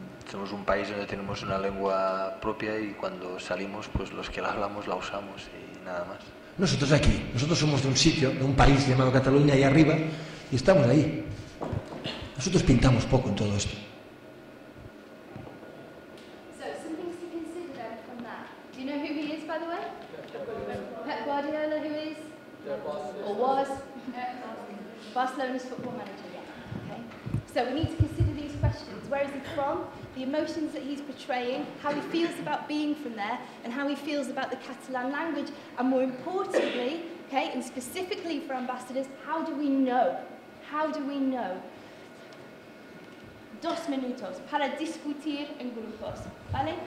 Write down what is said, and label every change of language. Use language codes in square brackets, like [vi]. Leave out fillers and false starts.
[es] Somos un país donde tenemos una lengua propia y cuando salimos, pues los que la hablamos la usamos y nada más. Nosotros aquí, nosotros somos de un sitio, de un país llamado Cataluña, ahí arriba, y estamos ahí. Nosotros pintamos poco en todo esto. [en] So, some things to consider from that. Do you know who he is, by the way? Pep Guardiola, who is? Or was? Barcelona's football manager, yeah. Okay. So we need to consider these questions. Where is he from? The emotions that he's portraying, how he feels about being from there, and how he feels about the Catalan language. And more importantly, okay, and specifically for ambassadors, how do we know? How do we know? [es] 2 minutos para discutir en grupos, ¿vale?